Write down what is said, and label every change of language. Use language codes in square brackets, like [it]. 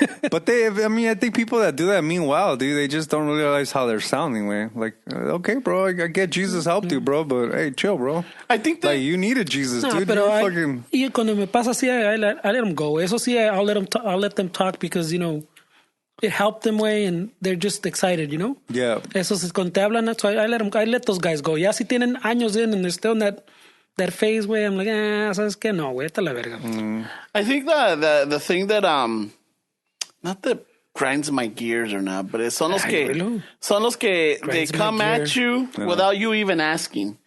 [en] But I think people that do that mean wow, dude. They just don't realize how they're sounding, man. Like, okay, bro, I get Jesus helped you, bro, but hey, chill, bro. I think that... Like, you needed Jesus, dude. [es] Pero y cuando me pasa así, [en] I let them go. [es] Eso sí, [en] I'll let them talk because, you know, it helped them way and they're just excited, you know? Yeah. [es] Eso es cuando te hablan, [en] so I let those guys go. [es] Ya si tienen años [en] in and they're still in that phase, way, I'm like, [es] ¿sabes qué? No, güey, esta la verga. [en] I think the thing that, not that grinds my gears or not, but [es] son los que [en] they come at you without you even asking.